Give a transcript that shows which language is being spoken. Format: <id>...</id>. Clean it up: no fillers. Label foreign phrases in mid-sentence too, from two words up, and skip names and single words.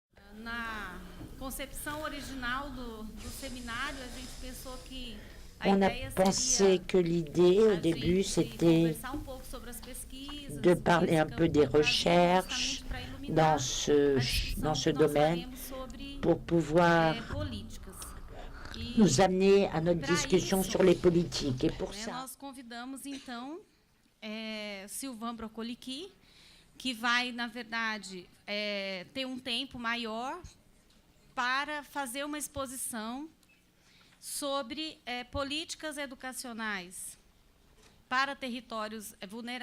<pt>Na concepção original do seminário, a gente pensou que a</pt> <fr>On a</fr> <pt>ideia</pt> <fr>pensé</fr> <pt>seria</pt> <fr>que l'idée au</fr> <pt>a</pt> <fr>début,</fr> <pt>gente</pt> <fr>c'était</fr> <pt>conversar um pouco sobre as pesquisas de que</pt> <fr>parler</fr> <pt>esse</pt> <fr>un peu des</fr> <pt>campo trazia,</pt> <fr>recherches</fr> <pt>justamente para</pt> <fr>dans</fr> <pt>iluminar a</pt> <fr>dans</fr> <pt>discussão</pt> <fr>ce</fr> <pt>que nós</pt> <fr>domaine</fr> <pt>faremos sobre</pt> <fr>pour pouvoir</fr> <pt>políticas.</pt> <fr>nous</fr> <pt>E,</pt> <fr>amener à notre</fr> <pt>para</pt> <fr>discussion</fr> <pt>isso,</pt> <fr>sur les politiques. Et pour</fr> <pt>né,</pt> <fr>ça,</fr> <pt>nós convidamos, então, Sylvain Brocoliki, que vai, na verdade, ter um tempo maior para fazer uma exposição sobre políticas educacionais para territórios vulneráveis.</pt>